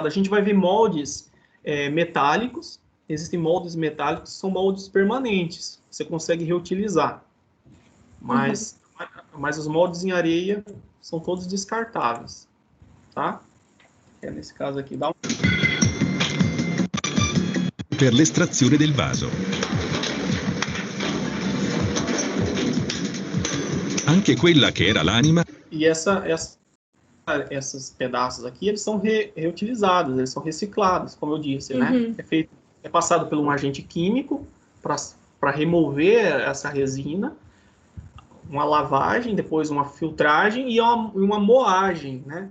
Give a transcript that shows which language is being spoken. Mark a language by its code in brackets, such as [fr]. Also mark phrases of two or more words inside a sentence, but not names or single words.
[pt] A gente vai ver moldes metálicos. Existem moldes metálicos que são moldes permanentes. Você consegue reutilizar. Mas os moldes em areia são todos descartáveis. Tá? Nesse caso aqui, dá um... [it] Per l'estrazione del vaso. Anche che quella che era l'anima... [pt] E esses pedaços aqui, eles são reutilizados, eles são reciclados, como eu disse, né? É passado por um agente químico para remover essa resina, uma lavagem, depois uma filtragem e uma moagem, né?